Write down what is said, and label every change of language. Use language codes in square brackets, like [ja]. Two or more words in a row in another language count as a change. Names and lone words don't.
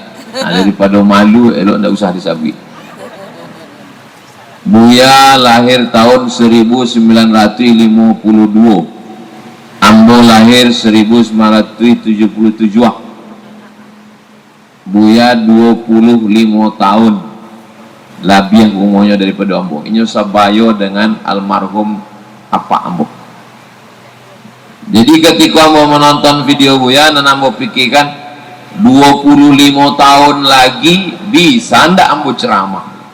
[min] Daripada malu elok ndak usah disabui. Buya lahir tahun 1952, ambo lahir 1977. Buya 25 tahun lebih umurnya daripada ambo. Ini sabayo dengan almarhum apa ambo. Jadi ketika ambo menonton video Buya, dan ambo pikirkan 25 tahun lagi bisa ndak ambo ceramah.